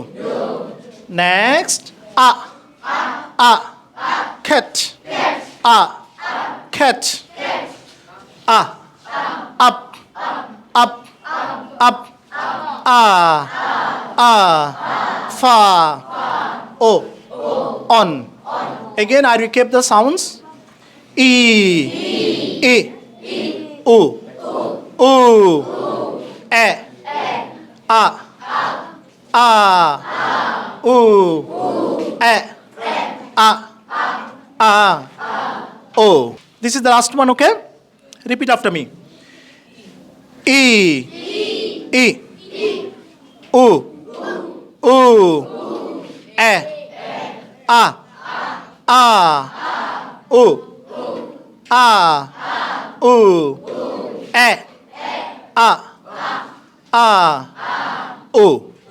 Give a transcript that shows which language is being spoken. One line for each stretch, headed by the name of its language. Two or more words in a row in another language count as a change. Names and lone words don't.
English: Next, cat, cat. Up, up, up. Far, on. Again, I recap the sounds. E, E, U, U, E, A, U, E, A, O. This is the last one, okay? Repeat after me. E, E, U, U, E, A, U, U, E, A, U.